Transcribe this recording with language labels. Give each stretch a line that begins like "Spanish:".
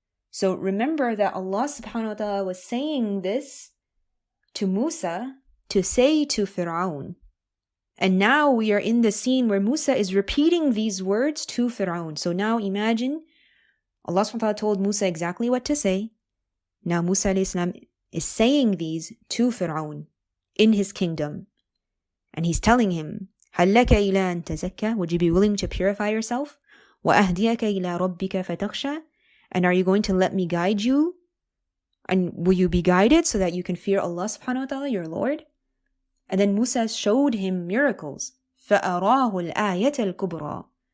English: So remember that Allah subhanahu wa ta'ala was saying this to Musa to say to Firaun. And now we are in the scene where Musa is repeating these words to Firaun. So now imagine Allah subhanahu wa ta'ala told Musa exactly what to say. Now Musa alayhi salam is saying these to Firaun. in his kingdom. And he's telling him,
Arabic: هَلْ لَكَ إِلَىٰ أَن تَزَكَّى?
English: Would you be willing to purify yourself?
Arabic: وَأَهْدِيَكَ إِلَىٰ رَبِّكَ فَتَخْشَى?
English: And are you going to let me guide you? And will you be guided so that you can fear Allah subhanahu wa ta'ala, your Lord? And then Musa showed him miracles.
Arabic: فَأَرَاهُ الْآيَةَ الْكُبْرَى.